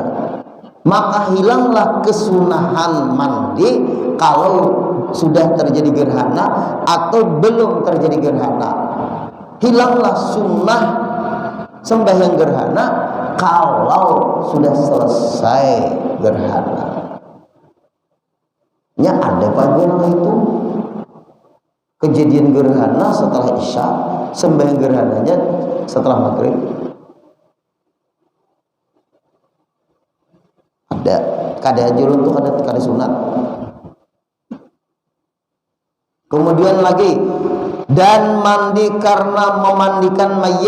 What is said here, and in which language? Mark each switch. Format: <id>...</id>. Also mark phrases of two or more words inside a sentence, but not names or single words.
<id>Maka hilanglah kesunahan mandi kalau sudah terjadi gerhana atau belum terjadi gerhana. Hilanglah sunnah sembahyang gerhana kalau sudah selesai gerhana. Ya ada bagian itu kejadian gerhana setelah isya, sembahyang gerhananya setelah maghrib.</id> <bjn>Kada jurun tuh kada sunat.</bjn> <id>Kemudian lagi dan mandi karena memandikan mayit.</id>